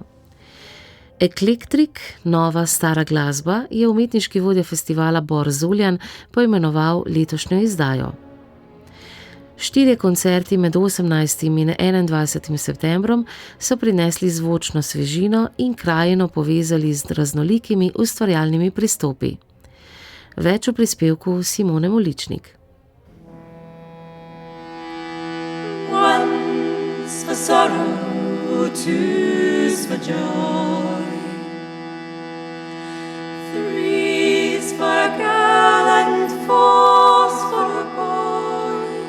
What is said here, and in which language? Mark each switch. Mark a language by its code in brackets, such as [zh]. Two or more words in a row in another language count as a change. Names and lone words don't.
[sl] Eklektik, nova stara glasba, je umetniški vodja festivala Bor Zuljan poimenoval letošnjo izdajo. 4 koncerti med 18. in 21. septembrom so prinesli zvočno svežino in krajino povezali z raznolikimi ustvarjalnimi pristopi. Več v prispevku Simone Moličnik. [en] One's for sorrow, two's for joy, three's for a girl and four's for a boy,